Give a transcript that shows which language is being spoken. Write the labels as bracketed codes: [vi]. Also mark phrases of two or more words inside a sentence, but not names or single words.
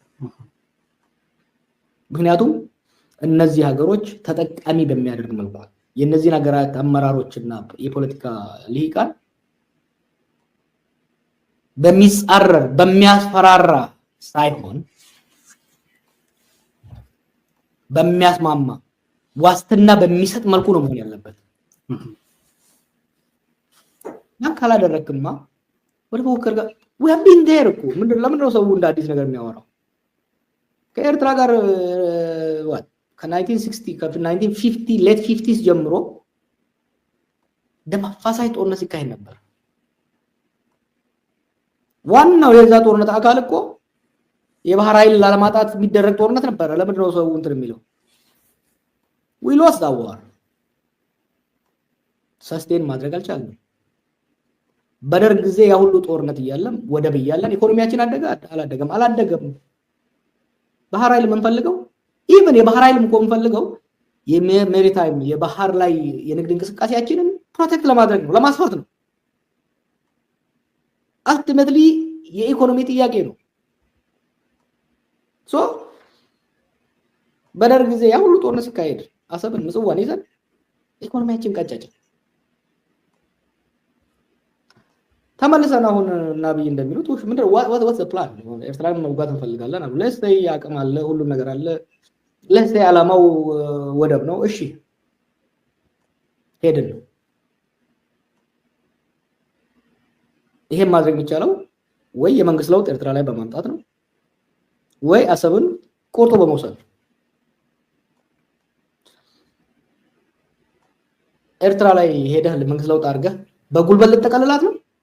[am] ምክንያቱም እነዚህ ሀገሮች ተጠቃሚ በሚያደርግ መልኩ የነዚህን ሀገራት አመራሮችና የፖለቲካ ልሂቃን በሚጻረር በሚያስፈራራ ሳይሆን በሚያስማማ ዋስትና በሚሰጥ መልኩ ነው መሆን ያለበት። ያን ካላደረክማ ወደ ፎከር ጋር [en] we have been there [am] እኮ ለምን ነው ሰው እንደ አዲስ ነገር የሚያወራው? ከኤርትራ ጋር ከ1960 ከ1950 [en] late 50s [am] ጀምሮ ደም አፋሳሽ ጦርነት ሲካሄድ ነበር። ዋናው የዛ ጦርነት አካል እኮ የባህር ኃይል ላለማጣት የሚደረግ ጦርነት ነበር። ለምን ነው ሰው እንትን የሚለው? [en] we lost that war [am] ሰስቴን ማድረግ አልቻልንም። በደርግ ጊዜ ያ ሁሉ ጦርነት እያለም ወደብ እያለን ኢኮኖሚያችን አላደገም። ባህር ኃይል የምንፈልገው ኢቭን የባህር ኃይል የምንፈልገው የሜሪታይም የባህር ላይ የንግድ እንቅስቃሴያችንን ፕሮቴክት ለማድረግ ነው፣ ለማስፋት ነው። አልቲሜትሊ የኢኮኖሚ ጥያቄ ነው። ሶ በደርግ ጊዜ ያ ሁሉ ጦርነት ሲካሄድ አሰብን ምጽዋን ይዘን ኢኮኖሚያችን ቀጨጨ። ተመልሰን አሁን ናብይ እንደሚሉት ምንድነው [en] what's the plan? [am] ኤርትራን መውጋት እንፈልጋለን አሉ። ለስቴ አቅም አለ፣ ሁሉም ነገር አለ። ለስቴ ዓላማው ወደብ ነው። እሺ ሄድን ነው። ይሄን ማድረግ የሚቻለው ወይ የመንግስት ለውጥ ኤርትራ ላይ በማምጣት ነው ወይ አሰብን ቆርጦ በመውሰድ። ኤርትራ ላይ ሄደህ መንግስት ለውጥ አድርገህ በጉልበት ልትጠቀልላት ነው?